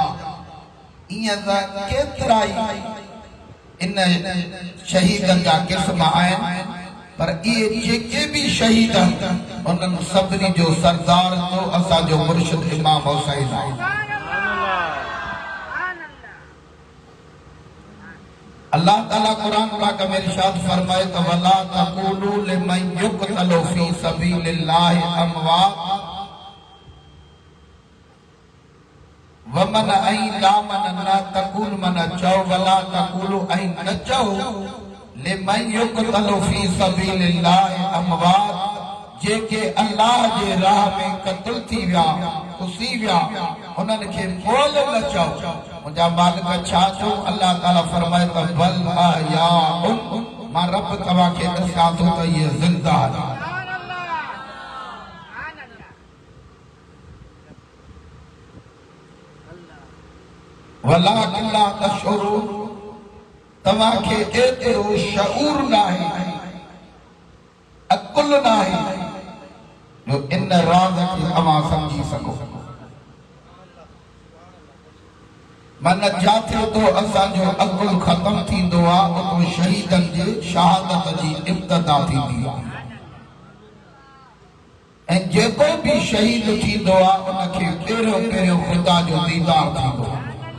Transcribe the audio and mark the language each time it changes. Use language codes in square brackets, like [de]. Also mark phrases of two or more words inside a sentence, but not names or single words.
[sd] ईअं त केतिरा ई इन शहीदनि जा क़िस्म आहिनि, पर इहे जेके बि शहीद आहिनि उन्हनि सभिनी जो सरदार तो असांजो मुर्शिद इमाम हुसैन आहे। अल्लाह ताला कुरान पाक में इरशाद फरमाए त [ar] ولا تقولوا لمن يقتل في سبيل الله أموات [sd] वमन ऐं दामन न तक़ूल मन चओ [ar] ولا تقولوا [sd] ऐं न चओ [ar] لمن يقتل في سبيل الله أموات [sd] जेके अल्लाह जे राह में क़त्ल थी विया खुसी विया उन्हनि खे मोल न चओ। मुंहिंजा मालिक छा चओ? अल्लाह ताला फरमाए त [ar] بل أحياء, [sd] मां रब तव्हां खे ॾसां थो त इहे ज़िंदा आहिनि। [ar] ولكن لا تشعرون, [sd] तव्हां खे एतिरो शऊर नाहे, अकुल नाहे जो इन राज़ खे तव्हां सम्झी सघो। मन जाते तो असांजो अकुल खत्म थींदो आहे उतो शहीदन जी शहादत जी इब्तिदा थींदी आहे ऐं जेको भी शहीद थींदो आहे उनखे पहिरियों पहिरियों ख़ुदा जो दीदार थींदो आहे।